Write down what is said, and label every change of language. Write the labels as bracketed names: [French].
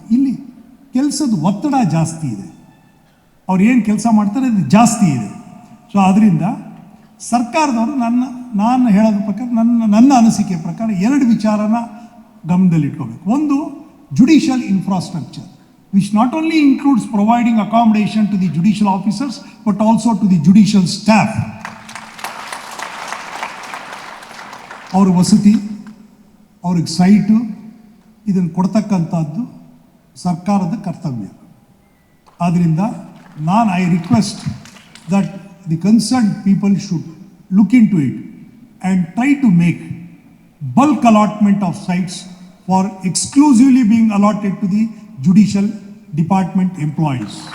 [Kannada] ಇಲ್ಲಿ ಕೆಲಸದ ಒತ್ತಡ ಜಾಸ್ತಿ ಇದೆ. ಅವ್ರು ಏನು ಕೆಲಸ ಮಾಡ್ತಾರೆ ಅದು ಜಾಸ್ತಿ ಇದೆ. ಸೊ ಅದರಿಂದ ಸರ್ಕಾರದವರು ನಾನು ಹೇಳೋದ್ರ ಪ್ರಕಾರ, ನನ್ನ ಅನಿಸಿಕೆ ಪ್ರಕಾರ 2 ವಿಚಾರನ ಗಮನದಲ್ಲಿಟ್ಕೋಬೇಕು. ಒಂದು, judicial infrastructure. [English] which not only includes providing accommodation to the judicial officers, but also to the judicial staff. [Kannada] ಅವ್ರ ವಸತಿ, ಅವ್ರಿಗೆ ಸೈಟು, ಇದನ್ನು ಕೊಡ್ತಕ್ಕಂಥದ್ದು ಸರ್ಕಾರದ ಕರ್ತವ್ಯ. ಆದ್ದರಿಂದ [English] I request that the concerned people should look into it and try to make bulk allotment of sites for exclusively being allotted to the judicial department employees.